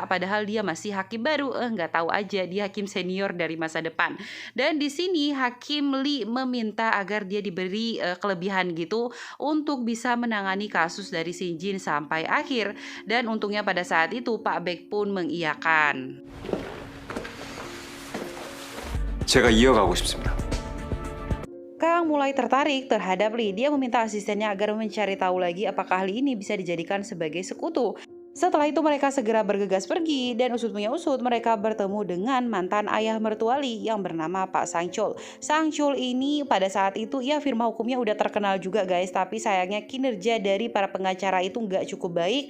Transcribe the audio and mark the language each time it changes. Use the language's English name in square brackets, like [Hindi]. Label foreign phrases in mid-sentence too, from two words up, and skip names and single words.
[Indonesian] Padahal dia masih hakim baru, nggak tahu aja dia hakim senior dari masa depan. Dan di sini Hakim Lee meminta agar dia diberi kelebihan gitu untuk bisa menangani kasus dari Shinjin sampai akhir. Dan untungnya pada saat itu Pak Baek pun mengiyakan. [Korean] 제가 이어가고 싶습니다. [Indonesian] Kang mulai tertarik terhadap Lee. Dia meminta asistennya agar mencari tahu lagi apakah Lee ini bisa dijadikan sebagai sekutu. Setelah itu mereka segera bergegas pergi dan usut punya usut mereka bertemu dengan mantan ayah mertua Lee yang bernama Pak Sang-chul. Sang-chul ini pada saat itu ya firma hukumnya udah terkenal juga guys, tapi sayangnya kinerja dari para pengacara itu nggak cukup baik.